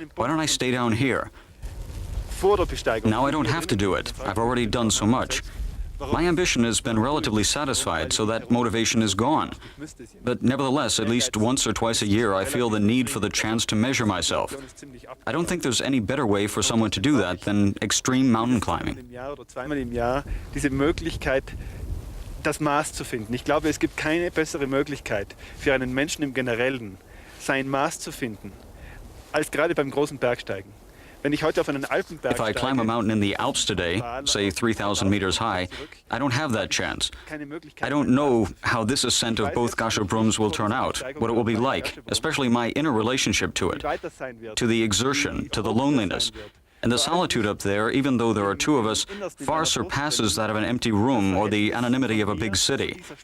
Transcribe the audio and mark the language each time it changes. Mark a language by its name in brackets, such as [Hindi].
[English] Why don't I stay down here? Now I don't have to do it. I've already done so much. My ambition has been relatively satisfied, so that motivation is gone. But nevertheless, at least once or twice a year, I feel the need for the chance to measure myself. I don't think there's any better way for someone to do that than extreme mountain climbing. [German] Diese Möglichkeit, das Maß zu finden. Ich glaube, es gibt keine bessere Möglichkeit für einen Menschen im Generellen, sein Maß zu finden, als gerade beim großen Bergsteigen. [English] If I climb a mountain in the Alps today, say 3,000 meters high, I don't have that chance. I don't know how this ascent of both Gasherbrums will turn out, what it will be like, especially my inner relationship to it, to the exertion, to the loneliness. And the solitude up there, even though there are 2 of us, far surpasses that of an empty room or the anonymity of a big city.